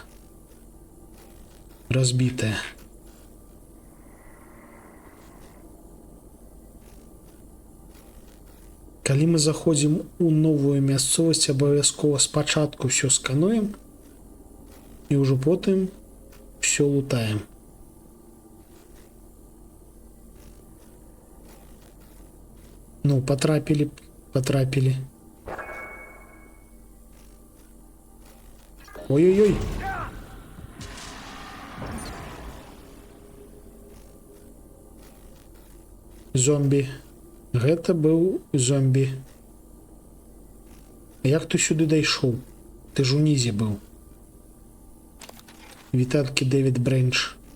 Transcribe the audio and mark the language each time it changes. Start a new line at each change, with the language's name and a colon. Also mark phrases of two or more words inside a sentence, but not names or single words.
Belarusian: Разбитая. Калі мы заходзім у новую мясцовасць, абавязкова спачатку ўсё скануем і ўжо потым все лутаем.
Ukrainian: Ну, потрапили.
Belarusian: Ой-ой-ой. Зомби. Гэта быў зомби. Як ты сюды дайшоў? Ты ж унізе быў. Віталькі Дэвід Брэнч.